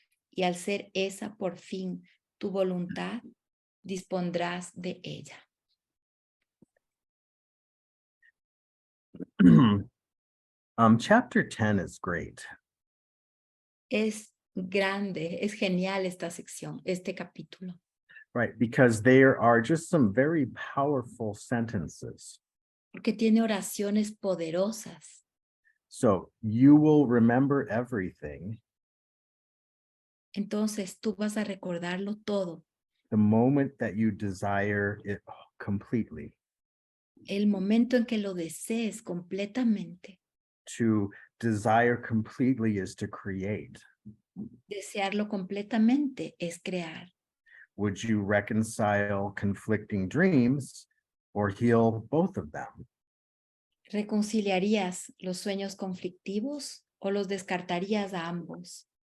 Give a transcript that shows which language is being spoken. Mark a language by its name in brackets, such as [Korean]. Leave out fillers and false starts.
[Spanish] Y al ser esa por fin tu voluntad, dispondrás de ella. [English] Chapter 10 is great. [Spanish] Es grande, es genial esta sección, este capítulo, [English] Right, because there are just some very powerful sentences. [Spanish] porque tiene oraciones poderosas. [English] So you will remember everything [Spanish] Entonces tú vas a recordarlo todo, [English] the moment that you desire it completely. [Spanish] el momento en que lo desees completamente. [English] To desire completely is to create. [Spanish] Desearlo completamente es crear. [English] Would you reconcile conflicting dreams or heal both of them? [Spanish] ¿Reconciliarías los sueños conflictivos o los descartarías a ambos?